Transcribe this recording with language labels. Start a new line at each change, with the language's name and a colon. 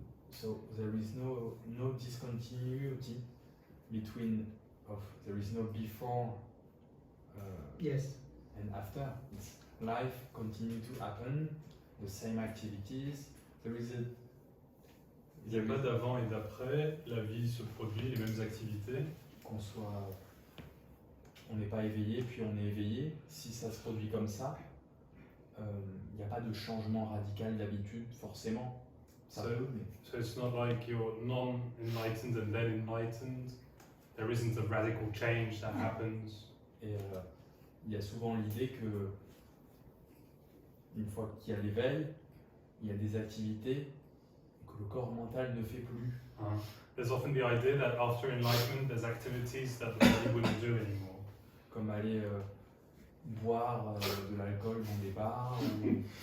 English: So there is no discontinuity between there is no before Yes. and after. It's life continue to happen, the same activities. There is a
French: Il n'y a pas d'avant et d'après, la vie se produit, les mêmes activités. qu'on soit, on n'est pas éveillé puis on est éveillé. Si ça se produit comme ça, il n'y a pas de changement radical d'habitude forcément. Ça
English: So-
French: peut, mais
English: So it's not like you're non-enlightened and then enlightened. There isn't a radical change that happens.
French: et il y a souvent l'idée que une fois qu'il y a l'éveil, il y a des activités que le corps mental ne fait plus.
English: There's often the idea that after enlightenment, there's activities that the body wouldn't do anymore.
French: Comme aller boire de l'alcool dans des bars ou